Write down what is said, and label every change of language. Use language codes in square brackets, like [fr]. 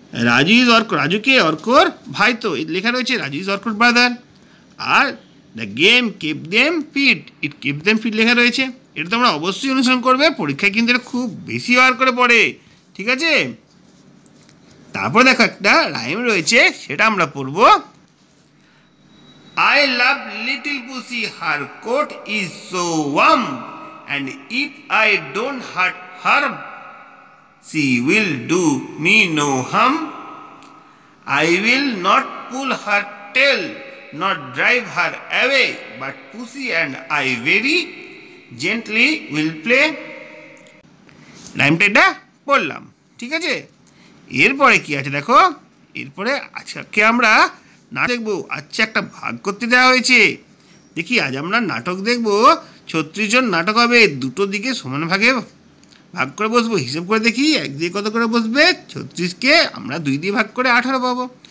[en] Raju is অর্কর, [bn] রাজুকে অর্কর ভাই তো লেখা রয়েছে, [en] Raju is অর্কর brother. আর the game keep them fit, it keep them fit [bn] লেখা রয়েছে। এটা তোমরা অবশ্যই অনুসরণ করবে, পরীক্ষায় কিন্তু এটা খুব বেশি বার করে পড়ে, ঠিক আছে? তারপর দেখো একটা রাইম রয়েছে, সেটা আমরা পড়ব। [en] I love little pussy, her coat is so warm, and if I don't hurt her, she will do me no harm. I will not pull her tail, not drive her away, but pussy and I very gently will play. [bn] রাইমটা এটা পড়লাম, ঠিক আছে? এরপরে কি আছে দেখো, এরপরে আজকে আমরা না দেখবো। আচ্ছা, একটা ভাগ করতে দেওয়া হয়েছে। দেখি আজ আমরা নাটক দেখবো। 36 জন নাটক হবে, দুটো দিকে সমান ভাগে ভাগ করে বসবো। হিসেব করে দেখি একদিকে কত করে বসবে। 36কে আমরা 2 দিয়ে ভাগ করে 18 পাবো।